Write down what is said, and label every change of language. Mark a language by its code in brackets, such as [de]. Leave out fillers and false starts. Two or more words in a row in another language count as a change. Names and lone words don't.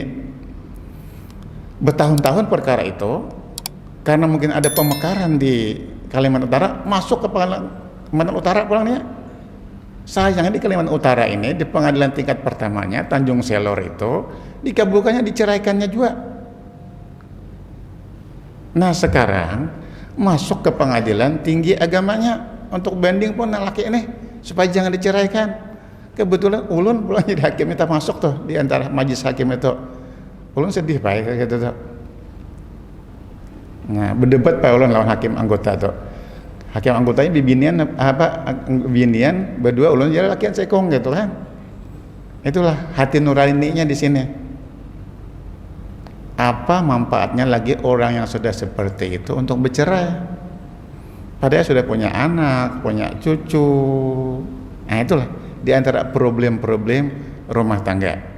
[id] Bertahun-tahun perkara itu karena mungkin ada pemekaran di Kalimantan Utara, masuk ke Kalimantan Utara pulangnya. Sayangnya di Kalimantan Utara ini di pengadilan tingkat pertamanya Tanjung Selor itu dikabulkannya, diceraikannya juga. Nah sekarang masuk ke pengadilan tinggi agamanya untuk banding pun laki ini supaya jangan diceraikan. Kebetulan ulun pulang jadi hakim, minta masuk tuh di antara majelis hakim itu. [bjn] Ulun sedih pak kayak gitu tuh. Nah berdebat pak ulun lawan hakim anggota tuh. Hakim anggotanya bibinian binian berdua, ulun jadi lakian sekong gitu kan. [id] Itulah hati nuraninya di sini. Apa manfaatnya lagi orang yang sudah seperti itu untuk bercerai? Padahal sudah punya anak, punya cucu. Nah itulah di antara problem-problem rumah tangga.